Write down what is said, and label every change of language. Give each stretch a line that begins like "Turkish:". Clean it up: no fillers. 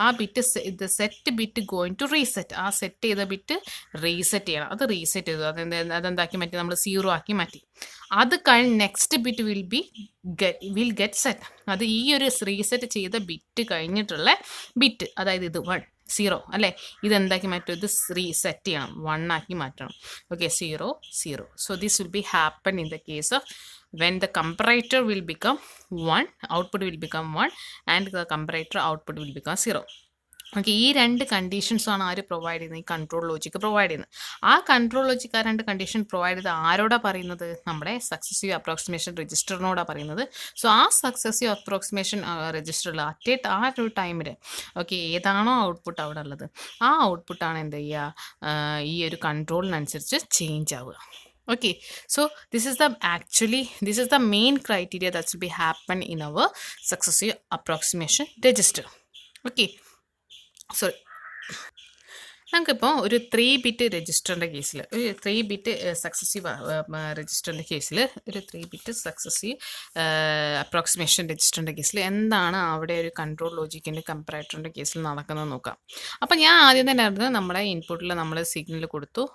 Malayalam: ആ bit set bit going to reset. ആ set ചെയ്ത ബിറ്റ് റീസെറ്റ് ചെയ്യണം. അത് റീസെറ്റ് ചെയ്തു, അതെന്താക്കി മാറ്റി? നമ്മൾ 0 ആക്കി മാറ്റി. അത് കഴിഞ്ഞ്
English: Next bit will get set.
Malayalam: അത് ഈ ഒരു റീസെറ്റ് ചെയ്ത ബിറ്റ് കഴിഞ്ഞിട്ടുള്ള ബിറ്റ്, അതായത് ഇത് 0 അല്ലേ, ഇതെന്താക്കി മാറ്റും? ഇത് റീസെറ്റ് ചെയ്യണം, 1 ആക്കി മാറ്റണം. Okay, 0.
English: So this will be happen in the case of when the comparator will become 1, output will become 1 and the comparator output will become 0.
Malayalam: Okay, ഈ രണ്ട് കണ്ടീഷൻസാണ് ആര് പ്രൊവൈഡ് ചെയ്യുന്നത്? ഈ കൺട്രോൾ ലോജിക്ക് പ്രൊവൈഡ് ചെയ്യുന്നത്. ആ കൺട്രോൾ ലോജിക്ക് ആ രണ്ട് condition provide ചെയ്ത് ആരോടാ പറയുന്നത്? നമ്മുടെ സക്സസീവ് അപ്രോക്സിമേഷൻ രജിസ്റ്ററിനോടാണ് പറയുന്നത്. സോ ആ സക്സസീവ് അപ്രോക്സിമേഷൻ രജിസ്റ്ററിൽ ആ ഒരു ടൈമിൽ ഓക്കെ ഏതാണോ ഔട്ട്പുട്ട് അവിടെ ഉള്ളത്, ആ ഔട്ട്പുട്ടാണ് എന്ത് ചെയ്യുക? ഈ ഒരു കൺട്രോളിനനുസരിച്ച് ചേഞ്ച് ആവുക.
English: Okay, so this is the main criteria that will be happen in our successive approximation register. Okay, so
Malayalam: നമുക്കിപ്പോൾ ഒരു 3 ബിറ്റ് രജിസ്റ്ററിൻ്റെ കേസിൽ ഒരു 3 ബിറ്റ് സക്സസീവ് രജിസ്റ്ററിൻ്റെ കേസിൽ ഒരു 3 ബിറ്റ് സക്സസീവ് അപ്രോക്സിമേഷൻ രജിസ്റ്ററിൻ്റെ കേസിൽ എന്താണ് അവിടെ ഒരു കൺട്രോൾ ലോജിക്കിൻ്റെ കമ്പാരേറ്ററിൻ്റെ കേസിൽ നടക്കുന്നത് നോക്കാം. അപ്പോൾ ഞാൻ ആദ്യം തന്നെ അറിഞ്ഞത് നമ്മുടെ ഇൻപുട്ടിൽ നമ്മൾ സിഗ്നൽ കൊടുത്തു.